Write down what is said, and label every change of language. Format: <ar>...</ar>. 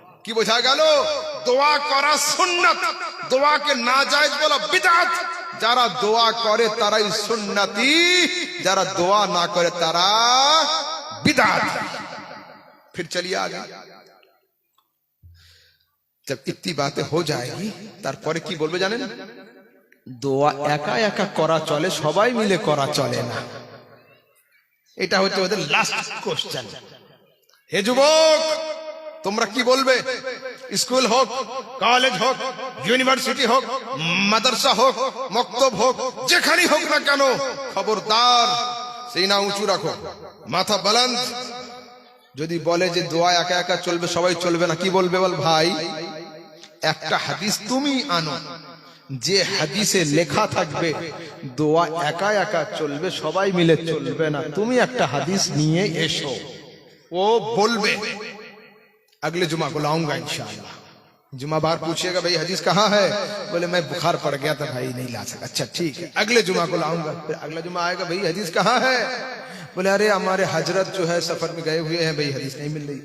<bn>কি বোঝা গেল? দোয়া করা সুন্নাত, দোয়াকে নাজায়েজ বলা বিদআত, যারা দোয়া করে তারাই সুন্নতি, যারা দোয়া না করে তারা बिदात।</bn> <hi>फिर चलिए आगे। जब इतनी बातें हो जाएगी</hi> <bn>তারপরে কি বলবে জানেন? দোয়া একা একা করা চলে, সবাই মিলে করা চলে না। এটা হচ্ছে ওদের লাস্ট কোশ্চেন। হে যুবক, তোমরা কি বলবে? স্কুল হোক, কলেজ হোক, ইউনিভার্সিটি হোক, মাদ্রাসা হোক, মক্তব হোক, যেখানেই হোক না কেন, খবরদার সিনা উঁচু রাখো, মাথা বুলন্দ। যদি বলে যে দোয়া একা একা চলবে, সবাই চলবে না, কি বলবে বল? ভাই, একটা হাদিস তুমি আনো, যে হাদিসে লেখা থাকবে দোয়া একা একা চলবে, সবাই মিলে চলবে না, তুমি একটা হাদিস নিয়ে এসো।</bn> <hi>वो बोलबे अगले जुमा को लाऊंगा इंशाअल्लाह। जुमा बार पूछिएगा भाई हदीस कहाँ है? बोले मैं बुखार पड़ गया था भाई नहीं ला सका। अच्छा ठीक है, अगले जुमा को लाऊंगा। फिर अगला जुमा आएगा, भाई हदीस कहाँ है? बोले अरे हमारे हजरत जो है सफर में गए हुए हैं भाई, हदीस नहीं मिल रही।</hi>